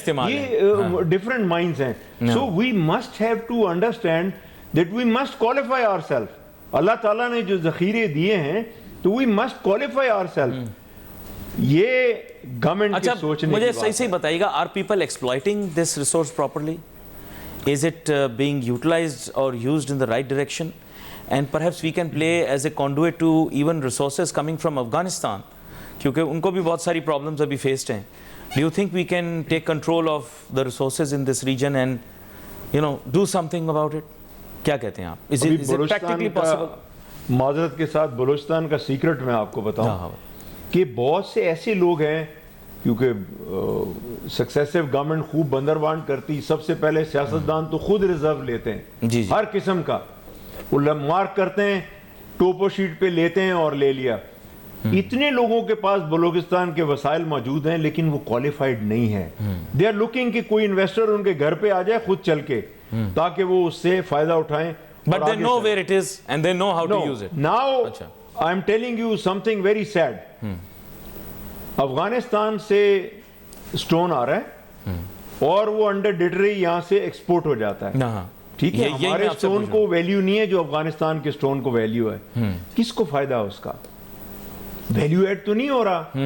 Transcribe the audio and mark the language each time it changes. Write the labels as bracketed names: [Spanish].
[Urdu] یہ different mines ہیں. [English] So we must have to understand that we must qualify our self. [Urdu] اللہ تعالیٰ نے جو ذخیرے دیے ہیں تو [English] We must qualify our self. [Urdu] یہ گورنمنٹ کے سوچنے کی بات ہے. مجھے صحیح بتائیے گا, [English] Are people exploiting this resource properly? Is it being utilized or used in the right direction? And perhaps we can play as a conduit to even resources coming from Afghanistan, [Urdu] کیونکہ ان کو بھی بہت ساری problems ابھی faced ہیں. [English] Do you think we can take control of the resources in this region and do something about it? [Urdu] کیا کہتے ہیں آپ؟ [English] Is it practically possible? [Urdu] معذرت کے ساتھ بلوچستان کا سیکرٹ میں آپ کو بتاؤں کہ بہت سے ایسے لوگ ہیں, کیونکہ سکسیسو گورنمنٹ خوب بندر بانٹ کرتی, سب سے پہلے سیاستدان تو خود ریزرو لیتے ہیں ہر قسم کا, وہ مارک کرتے ہیں, ٹوپو شیٹ پہ لیتے ہیں اور لے لیا. اتنے لوگوں کے پاس بلوچستان کے وسائل موجود ہیں لیکن وہ کوالیفائڈ نہیں ہے. [English] they are looking [Urdu] کہ کوئی انویسٹر ان کے گھر پہ آ جائے خود چل کے, تاکہ وہ اس سے فائدہ اٹھائیں. [English] But they know where it is and they know how to use it. Now I am telling you something very sad. [Urdu] Afghanistan سے سٹون آ رہا ہے اور وہ انڈر ڈیٹری یہاں سے ایکسپورٹ ہو جاتا ہے. ٹھیک ہے, ہمارے سٹون کو ویلیو نہیں ہے جو افغانستان کے سٹون کو ویلیو ہے. کس کو فائدہ ہے اس کا؟ ویلیو ایڈ تو نہیں ہو رہا.